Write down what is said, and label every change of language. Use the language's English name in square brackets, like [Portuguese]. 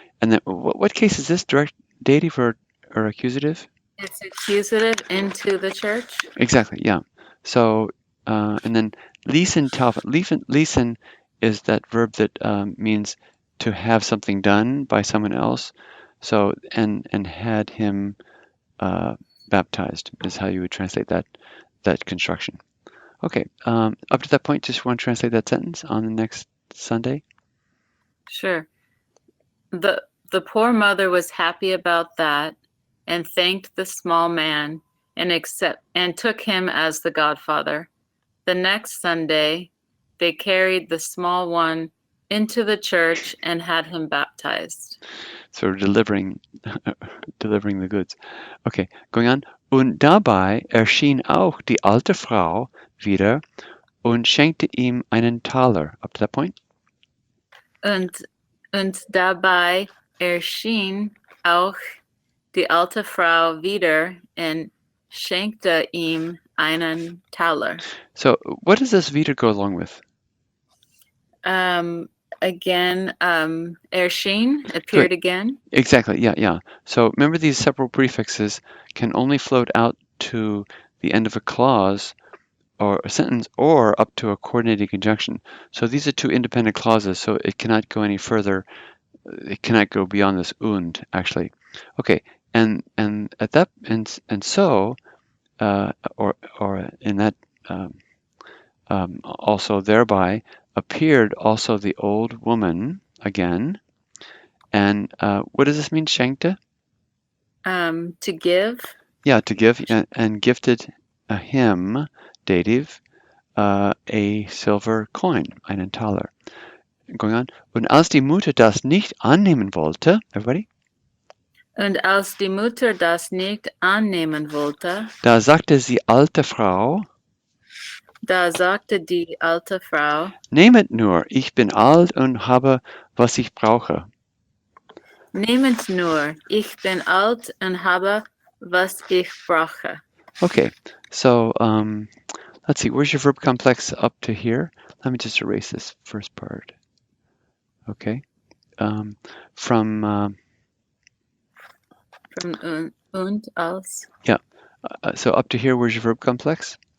[English] And then what case is this? Direct dative or accusative? It's accusative into the church. Exactly. Yeah. So and then [German] ließen taufen. [English] Ließen is that verb that means to have something done by someone else. So and had him baptized is how you would translate that construction. Okay. Up to that point, just want to translate that sentence on the next Sunday. Sure. The poor mother was happy about that and thanked the small man and took him as the godfather. The next Sunday, they carried the small one into the church and had him baptized. So delivering the goods. Okay, going on. [German] Und dabei erschien auch die alte Frau wieder und schenkte ihm einen Taler. [English] Up to that point? [German] Und dabei erschien auch die alte Frau wieder und schenkte ihm einen Taler. [English] So what does this wieder go along with? Again, erschien appeared again. Exactly. Yeah. So remember, these separate prefixes can only float out to the end of a clause or a sentence, or up to a coordinating conjunction. So these are two independent clauses, so it cannot go any further it cannot go beyond this und actually. Okay, and at that and so or in that also thereby appeared also the old woman again. And what does this mean, schenkte? To give. Yeah, to give, and gifted him, dative, a silver coin, [German] einen Taler. [English] Going on. [German] Und als die Mutter das nicht annehmen wollte, [English] everybody, [German] Und als die Mutter das nicht annehmen wollte, da sagte die alte Frau, da sagte die alte Frau, nehmet nur, ich bin alt und habe, was ich brauche. nehmet nur, ich bin alt und habe, was ich brauche. [English] Okay, so let's see, where's your verb complex up to here? Let me just erase this first part. Okay, from [German] Und als. [English] Yeah, so up to here, where's your verb complex?